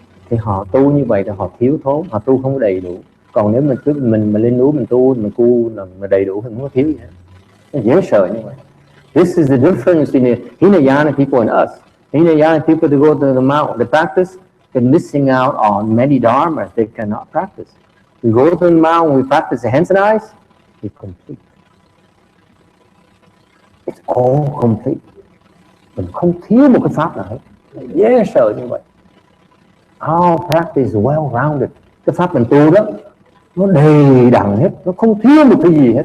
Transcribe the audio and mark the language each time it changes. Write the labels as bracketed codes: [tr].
[vi] Thì họ tu như vậy là họ thiếu thốn, họ tu không đầy đủ. Còn nếu mình mà lên núi mình tu mà đầy đủ thì không có thiếu gì hết. Nó dễ sợ như vậy. [en] This is the difference between Hinayana people and us. Hinayana people to go to the mountain to practice, they're missing out on many dharmas they cannot practice. We go to the mountain, we practice the hands and eyes, it's complete. It's all complete. [vi] Mình không thiếu một cái pháp nào hết. Dễ sợ như vậy. [en] Our practice is well-rounded. [vi] Cái pháp mình tu đó nó đầy đặn hết, nó không thiếu một cái gì hết.